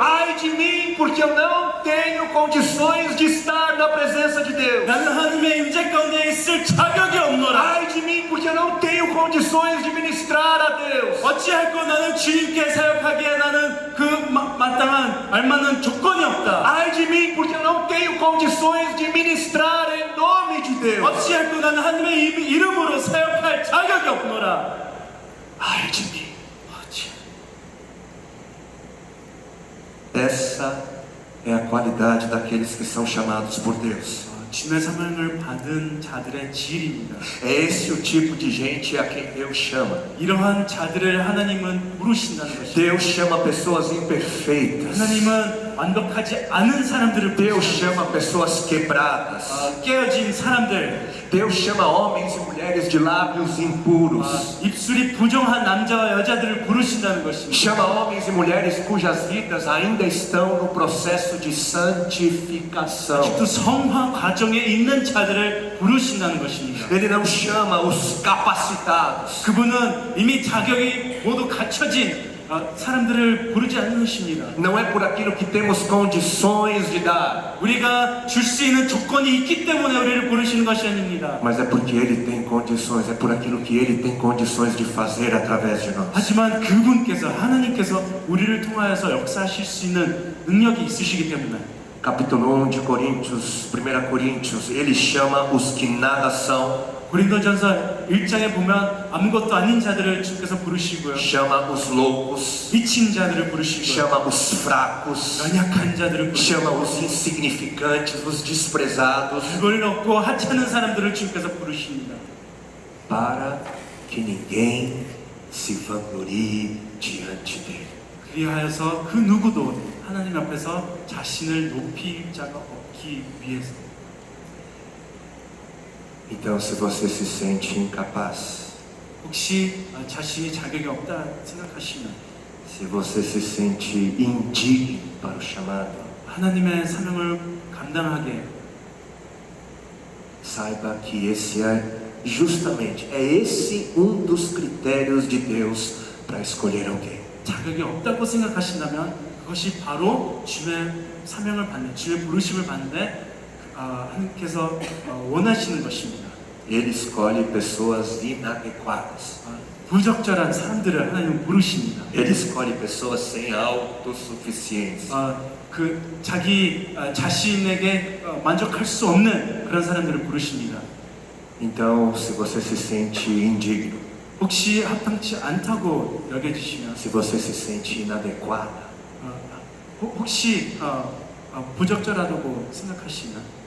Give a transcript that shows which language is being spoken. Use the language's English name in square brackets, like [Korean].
[Portuguese] ai de mim, porque eu não tenho condições de estar na presença de Deus. [Korean] 나는 하나님의 임재 가운데 있을 자격이 없노라. [Portuguese] Ai de mim, porque eu não tenho condições de ministrar a Deus. [Korean] 어찌할꼬. 나는 주님께 사역하기에 나는 그 마땅한 알맞는 조건이 없다. [Portuguese] Ai de mim, porque eu não tenho condições de ministrar em nome de Deus. [Korean] 어찌할꼬. 나는 하나님의 이름으로 사역할 자격이 없노라. [Portuguese] Ai de mim. [Korean] 어찌. [Portuguese] Essa é a qualidade daqueles que são chamados por Deus. [Korean] 주님의 사명을 받은 자들의 질입니다. [Portuguese] É esse o tipo de gente a quem Deus chama. [Korean] 이러한 자들을 하나님은 부르신다는 것입니다. [Portuguese] Deus chama pessoas imperfeitas. [Korean] 하나님은 완벽하지 않은 사람들을 [Portuguese] Deus [Korean] 부르십니다. [Portuguese] chama pessoas quebradas. [Korean] 깨어진 사람들, [Portuguese] Deus chama homens e mulheres de lábios impuros. [Korean] 입술이 부정한 남자와 여자들을 부르신다는 것입니다. [Portuguese] Chama homens e mulheres cujas vidas ainda estão no processo de santificação. [Korean] 아직도 성화 과정에 있는 자들을 부르신다는 것입니다. [Portuguese] Ele não chama os capacitados. [Korean] 그분은 이미 자격이 모두 갖춰진 사람들을 부르지 않으십니다. [Portuguese] Não é por aquilo que temos condições de dar, [Korean] 우리가 줄 수 있는 조건이 있기 때문에 우리를 부르시는 것이 아닙니다. [Portuguese] mas é porque Ele tem condições, é por aquilo que Ele tem condições de fazer através de nós. [Korean] 하지만 그분께서 하나님께서 우리를 통하여서 역사하실 수 있는 능력이 있으시기 때문에 [Portuguese] Capítulo 1 de Coríntios, 1 Coríntios, Ele chama os que nada são, [Korean] 고린도전서 1장에 보면 아무것도 아닌 자들을 주께서 부르시고요. [Portuguese] chama os loucos, [Korean] 미친 자들을 부르시고요. [Portuguese] chama os fracos, [Korean] 연약한 자들을 부르시고 [Portuguese] chama os insignificantes, os desprezados, [Korean] 그걸 얻고 하찮은 사람들을 주께서 부르십니다. [Portuguese] para que ninguém se vanglorie diante dele. [Korean] 그리하여서 그 누구도 하나님 앞에서 자신을 높일 자가 없기 위해서. [Portuguese] Então, se você se sente incapaz, [Korean] 혹시 자신이 자격이 없다 생각하시면 [Portuguese] se você se sente indigno para o chamado, [Korean] 하나님의 사명을 감당하게 [Portuguese] saiba que esse é justamente, é esse um dos critérios de Deus para escolher alguém. [Korean] 자격이 없다고 생각하신다면 그것이 바로 주님의 사명을 받는, 주님의 부르심을 받는데 하나님께서 원하시는 것입니다. [Portuguese] Ele escolhe pessoas inadequadas. [Korean] 부적절한 사람들을 하나님은 부르십니다. [Portuguese] Ele escolhe pessoas sem autossuficiência. [Korean] 그 자기 자신에게 만족할 수 없는 그런 사람들을 부르십니다. [Portuguese] Então, se você se sente indigno, [Korean] 혹시 합당치 않다고 여겨지시면, [Portuguese] se você se sente inadequada, [Korean] 혹시 부적절하다고 생각하시면